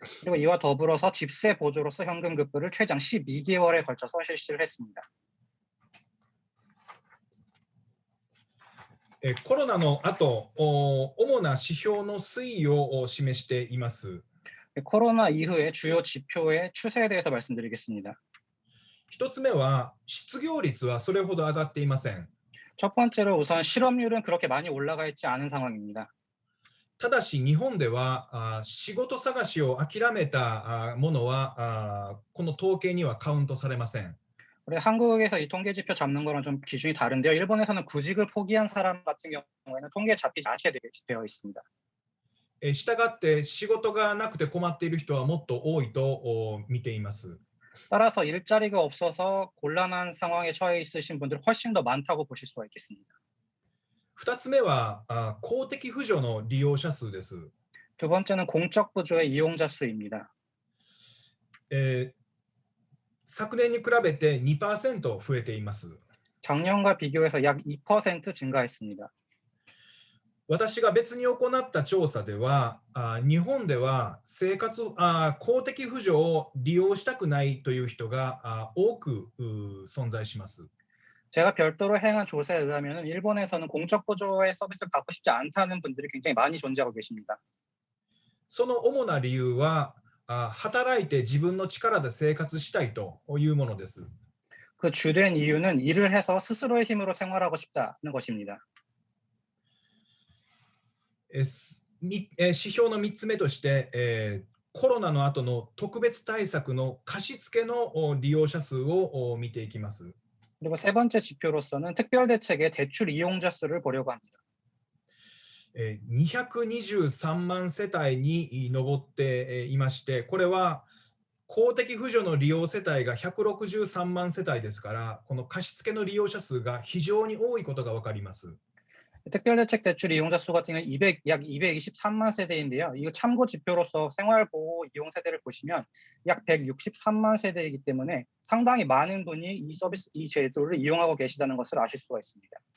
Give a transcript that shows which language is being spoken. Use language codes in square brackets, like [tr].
[ko] 그리고 이와 더불어서 집세 보조로서 현금 급부를 최장 12개월에 걸쳐서 실시를 했습니다. [ja] コロナの後、主な指標の推移を示しています。 [ko] 코로나 이후의 주요 지표의 추세에 대해서 말씀드리겠습니다. [ja] 一つ目は失業率はそれほど上がっていません。 [ko] 첫 번째로 우선 실업률은 그렇게 많이 올라가 있지 않은 상황입니다. [ja] ただし日本では仕事探しを諦めたものはこの統計にはカウントされません。 [ko] 우리 한국에서 이 통계 지표 잡는 거랑 좀 기준이 다른데요. 일본에서는 구직을 포기한 사람 같은 경우에는 통계에 잡히지 않게 되어 있습니다. [ja] したがって仕事がなくて困っている人はもっと多いと見ています。 [ko] 따라서 일자리가 없어서 곤란한 상황에 처해 있으신 분들 훨씬 더 많다고 보실 수가 있겠습니다. [ja] 2つ目は公的扶助の利用者数です。 [ko] 두 번째는 공적 부조의 이용자 수입니다. [ja] 昨年に比べて 2% 増えています。 [ko] 작년과 비교해서 약 2% 증가했습니다. [ja] 私が別に行った調査では、日本では公的扶助を利用したくないという人が多く存在します。 [ko] 제가 별도로 행한 조사에 의하면 일본에서는 공적 부조의 서비스를 받고 싶지 않다는 분들이 굉장히 많이 존재하고 계십니다. [ja] その主な理由は、働いて自分の力で生活したいというものです。 [ko] 그 주된 이유는 일을 해서 스스로의 힘으로 생활하고 싶다는 것입니다. [ja] 指標の3つ目として、コロナの後の特別対策の貸付の利用者数を見ていきます。 [ko] 그리고 세 번째 지표로서는 특별대책의 대출 이용자 수를 보려고 합니다. [ja] 223万世帯に上っていまして、これは公的扶助の利用世帯が163万世帯ですから、この貸付の利用者数が非常に多いことが分かります。 [ko] 특별대책 대출 이용자 수 같은 경우는 약 223만 세대인데요. 이거 참고 지표로서 생활보호 이용 세대를 보시면 약 163만 세대이기 때문에 상당히 많은 분이 이 서비스, 이 제도를 이용하고 계시다는 것을 아실 수가 있습니다.